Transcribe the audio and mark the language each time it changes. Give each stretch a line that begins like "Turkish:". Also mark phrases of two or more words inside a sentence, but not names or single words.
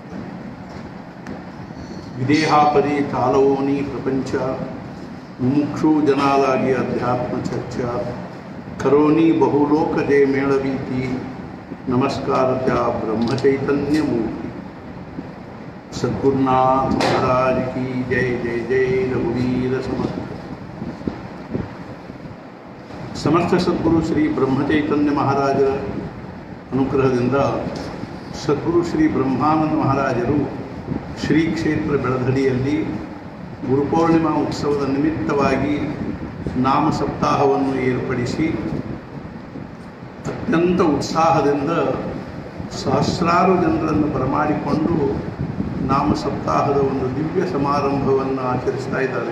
Marathi: विदेहापरी कालवोनी प्रपंच मुमुक्षु जनालागी अध्यात्म चर्चा करोनी बहुलोक जय मेळवीती नमस्कार त्या ब्रह्मचैतन्य मूर्ति. सद्गुरुनाथ महाराज की जय जय जय. रघुवीर समर्थ. समर्थ सद्गुरु
Kannada: ಶ್ರೀ ಬ್ರಹ್ಮಚೈತನ್ಯ ಮಹಾರಾಜರ ಅನುಗ್ರಹದಿಂದ ಸದ್ಗುರು ಶ್ರೀ ಬ್ರಹ್ಮಾನಂದ ಮಹಾರಾಜರು ಶ್ರೀ ಕ್ಷೇತ್ರ ಬೆಳಧಡಿಯಲ್ಲಿ ಗುರುಪೌರ್ಣಿಮಾ ಉತ್ಸವದ ನಿಮಿತ್ತವಾಗಿ ನಾಮ ಸಪ್ತಾಹವನ್ನು ಏರ್ಪಡಿಸಿ ಅತ್ಯಂತ ಉತ್ಸಾಹದಿಂದ ಸಹಸ್ರಾರು ಜನರನ್ನು ಬರಮಾಡಿಕೊಂಡು ನಾಮ ಸಪ್ತಾಹದ ಒಂದು ದಿವ್ಯ ಸಮಾರಂಭವನ್ನು ಆಚರಿಸ್ತಾ ಇದ್ದಾರೆ.